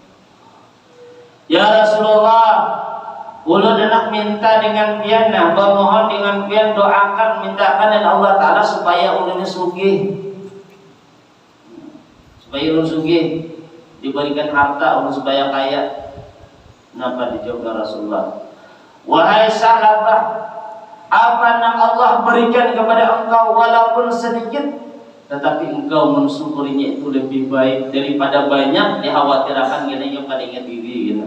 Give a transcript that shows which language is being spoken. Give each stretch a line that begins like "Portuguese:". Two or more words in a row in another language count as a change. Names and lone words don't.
Banjar: Ya Rasulullah, ulun nak minta dengan pian, bermohon dengan pian, doakan, mintakan dan Allah Ta'ala supaya ulun sugih. Supaya ulun sugih, diberikan harta ulun supaya kaya.
Indonesian: Kenapa dijawab Rasulullah? Wahai Za'labah, apa yang Allah berikan kepada engkau walaupun sedikit, tetapi engkau mensyukurinya itu lebih baik daripada banyak dikhawatirkan gini yang pada ingat diri gitu.